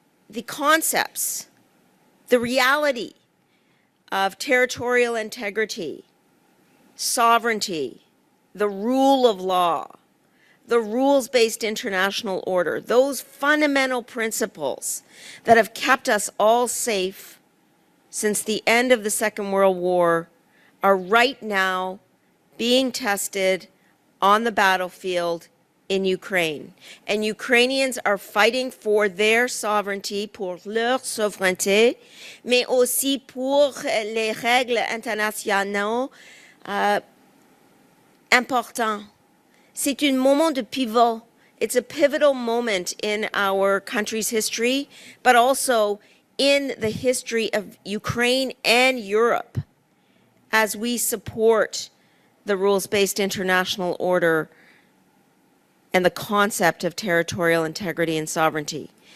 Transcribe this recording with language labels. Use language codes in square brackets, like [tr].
[en] the concepts, the reality of territorial integrity, sovereignty, the rule of law, the rules-based international order, those fundamental principles that have kept us all safe since the end of the Second World War are right now being tested on the battlefield in Ukraine. And Ukrainians are fighting for their sovereignty, [fr] pour leur souveraineté, mais aussi pour les règles internationales importantes. C'est un moment de pivot. [en] It's a pivotal moment in our country's history, but also in the history of Ukraine and Europe as we support the rules-based international order and the concept of territorial integrity and sovereignty.